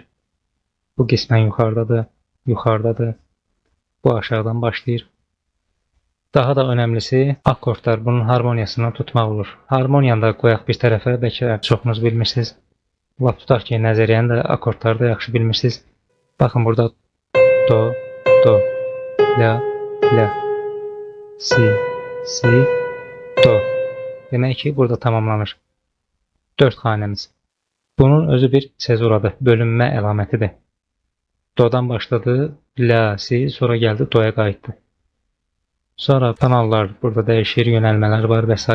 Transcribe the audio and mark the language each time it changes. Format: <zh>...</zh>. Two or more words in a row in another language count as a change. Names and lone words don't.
<az>Bu qismən yuxarıdadır. Bu aşağıdan başlayır. Daha da önəmlisi, akordlar bunun harmoniyasını tutmaq olur. Harmoniyanı da qoyaq bir tərəfə, bəlkə çoxunuz bilmirsiniz. Lap tutaq ki, nəzəriyyəni də akordları da yaxşı bilmirsiniz. Baxın, burada do, la, si, do. Demək ki, burada tamamlanır. 4 xanəmiz. Bunun özü bir sezuradır, bölünmə əlamətidir. Do'dan başladı, la, si, sonra gəldi, do'ya qayıtdı. Sonra kanallar burada dəyişir, yönəlmələr var və s.</az>